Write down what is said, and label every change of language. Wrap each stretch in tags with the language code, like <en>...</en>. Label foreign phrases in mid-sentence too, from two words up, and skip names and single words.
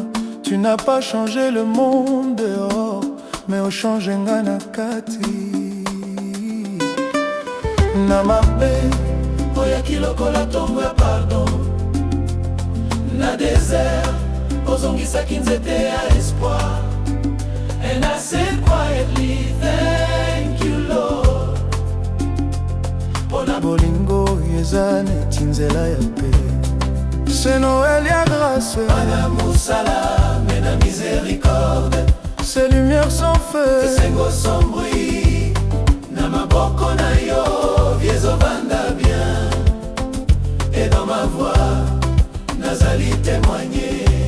<fr>Tu n'as pas changé le monde dehors, mais</fr> <ln>ochange nga na kati. Na mabe oyaki lokola ntongo ya pardon, na désert ozongisaki nzete ya espoir.</ln> <en>And I said quietly, thank you Lord.</en> <ln>Pona bolingo eza neti nzela ya pe,</ln> <fr>c'est Noël</fr> <ln>ya grâce. Pana musala mena</ln> <fr>miséricorde, c'est lumière sans feu, esengo sans bruit.</fr> <ln>Na maboko na yo viezovanda bien,</ln> <fr>et dans ma voix</fr> <ln>nazali témoigner.</ln>